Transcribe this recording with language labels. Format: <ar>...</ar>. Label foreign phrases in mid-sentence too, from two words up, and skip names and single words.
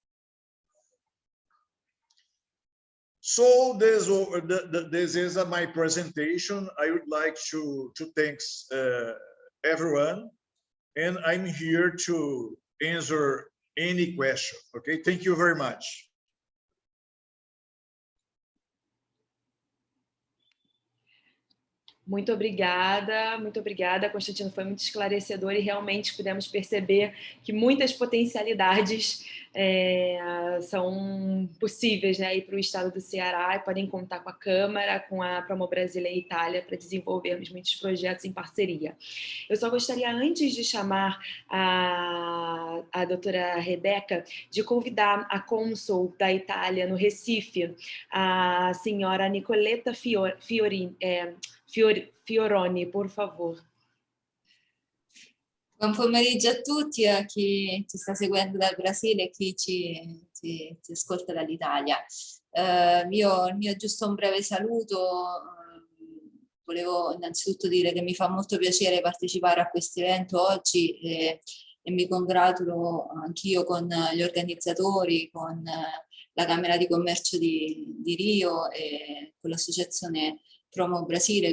<en>So this is my presentation. I would like to thank everyone, and I'm here to answer any question, okay? Thank you very much.</en> <pt>Muito obrigada, Constantino, foi muito esclarecedor e realmente pudemos perceber que muitas potencialidades são possíveis, né, para o estado do Ceará, e podem contar com a Câmara, com a Brasile-Italia para desenvolvermos muitos projetos em parceria. Eu só gostaria, antes de chamar a doutora Rebeca, de convidar a cônsul da Itália no Recife, a senhora Nicoletta Fioroni, por favor.</pt> <it>Buon pomeriggio a tutti, a chi ci sta seguendo dal Brasile e chi ci ascolta dall'Italia. Il mio giusto un breve saluto. Volevo innanzitutto dire che mi fa molto piacere partecipare a questo evento oggi e mi congratulo anch'io con gli organizzatori, con la Camera di Commercio di Rio e con l'associazione Promo Brasile.</it>